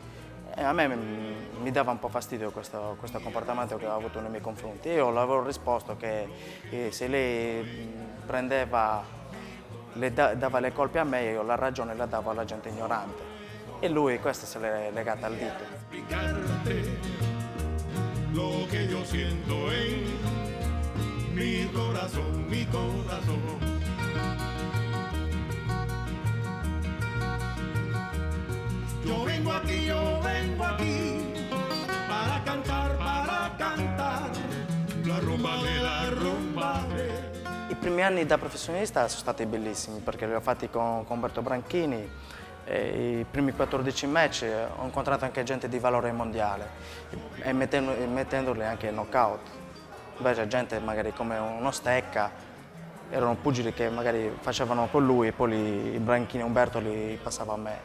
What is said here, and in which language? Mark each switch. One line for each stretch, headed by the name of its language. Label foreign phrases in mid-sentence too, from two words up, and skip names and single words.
Italian: E a me mi dava un po' fastidio questo comportamento che aveva avuto nei miei confronti. Io le avevo risposto che se lei dava le colpe a me, io la ragione la davo alla gente ignorante. E lui questo se l'è legata al dito.
Spanish: Lo que yo siento en mi corazón, mi corazón. Yo vengo aquí para cantar la rumba de la rumba.
Italian: I primi anni da professionista sono stati bellissimi perché li ho fatti con Umberto Branchini, E i primi 14 match ho incontrato anche gente di valore mondiale e mettendoli anche in knockout. Invece gente magari come uno Stecca, erano pugili che magari facevano con lui e poi i branchini Umberto li passava a me.